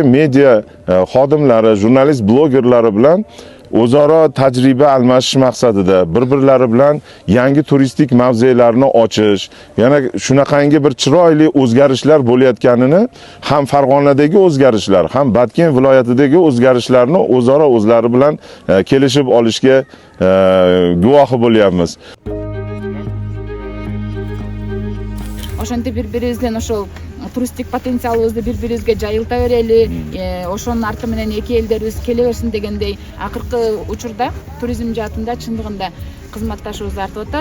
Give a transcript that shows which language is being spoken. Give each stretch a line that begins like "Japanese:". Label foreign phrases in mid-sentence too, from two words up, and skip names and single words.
Uzbek: media xodimlari, jurnalist, blogerlari bilan o'zaro tajriba almashish maqsadida bir-birlari bilan yangi turistik mavzelarni ochish, yana shunaqangi bir chiroyli o'zgarishlar bo'layotganini, ham Farg'onadagi o'zgarishlar, ham Batken viloyatidagi o'zgarishlarni o'zaro o'zlari bilan kelishib olishga guvohi bo'lyapmiz.
Kyrgyz: Ошентип бири-бирибизден ошол туристтик потенциалыбызды бири-бирибизге жайылта берели, ошонун арты менен эки элдерибиз келе берсин дегендей акыркы учурда туризм жаатында чындыгында кызматташыбыз артып атат.